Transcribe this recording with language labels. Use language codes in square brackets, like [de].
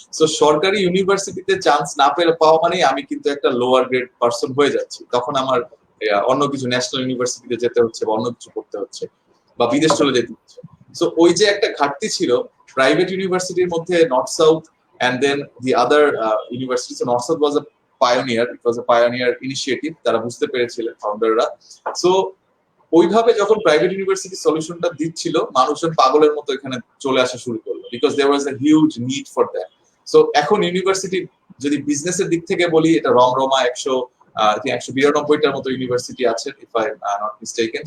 [bn] So সরকারি ইউনিভার্সিটিতে chance না পেলে পাওয়া মানে আমি কিন্তু একটা লোয়ার গ্রেড পার্সন হয়ে যাচ্ছি, তখন আমার অন্য কিছু ন্যাশনাল ইউনিভার্সিটিতে যেতে হচ্ছে বা অন্য কিছু করতে হচ্ছে বা বিদেশ চলে যেতে হচ্ছে। সো ওই যে একটা ঘাটতি ছিল প্রাইভেট ইউনিভার্সিটির মধ্যে, north south [en] and then the other universities. So North South was a pioneer, it was a pioneer initiative, [bn] তারা বুঝতে পেরেছিলেন ফাউন্ডাররা। সো ওইভাবে যখন প্রাইভেট ইউনিভার্সিটি সলিউশনটা দিচ্ছিল, মানুষজন পাগলের মতো এখানে চলে আসা শুরু করলো, [en] Because there was a huge need for that. [bn] So এখন ইউনিভার্সিটি যদি বিজনেসের দিক থেকে বলি, এটা রমরমা 192টার মতো ইউনিভার্সিটি আছে, [en] If I not mistaken.